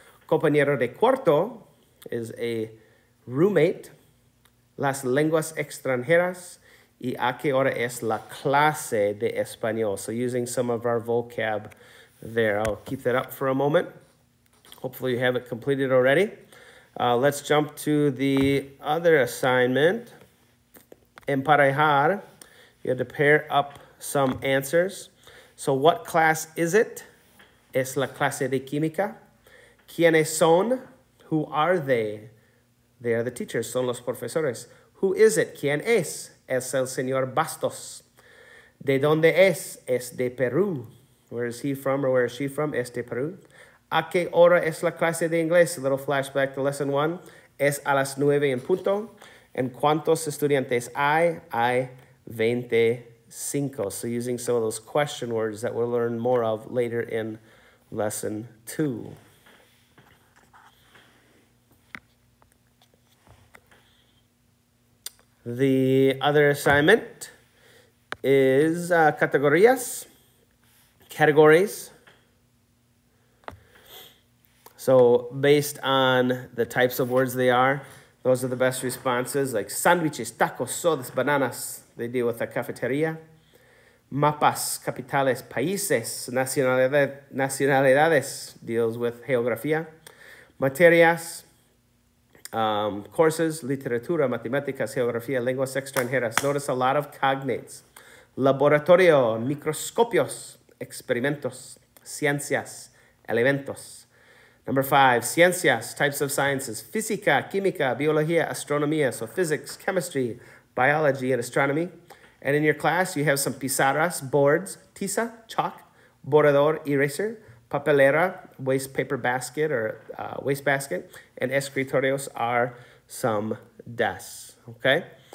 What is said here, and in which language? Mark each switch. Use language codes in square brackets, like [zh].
[es] Compañero de cuarto [en] is a roommate. [es] Las lenguas extranjeras. Y a qué hora es la clase de español. [en] So using some of our vocab there. I'll keep that up for a moment. Hopefully you have it completed already. Let's jump to the other assignment. Emparejar. You had to pair up some answers. So what class is it? [es] Es la clase de química. ¿Quiénes son? [en] Who are they? They are the teachers, [es] son los profesores. [en] Who is it? [es] ¿Quién es? Es el señor Bastos. ¿De dónde es? Es de Perú. [en] Where is he from or where is she from? [es] Es de Perú. ¿A qué hora es la clase de inglés? [en] A little flashback to lesson 1. [es] Es a las 9 en punto. And ¿cuántos estudiantes hay? Hay 25. [en] So using some of those question words that we'll learn more of later in lesson 2. The other assignment is categorías, categories. So based on the types of words they are, those are the best responses, like sandwiches, tacos, sodas, bananas. They deal with the cafeteria. [es] Mapas, capitales, países, nacionalidades [en] deals with [es] geografía. Materias, courses, literatura, matemáticas, geografía, lenguas extranjeras. [en] Notice a lot of cognates. [es] Laboratorio, microscopios, experimentos, ciencias, elementos. [en] Number 5, ciencias, types of sciences. [es] Física, química, biología, astronomía. [en] So physics, chemistry, biology, and astronomy. And in your class, you have some pizarras, boards, tiza, chalk, borrador, eraser, papelera, waste paper basket or waste basket, and escritorios are some desks, okay?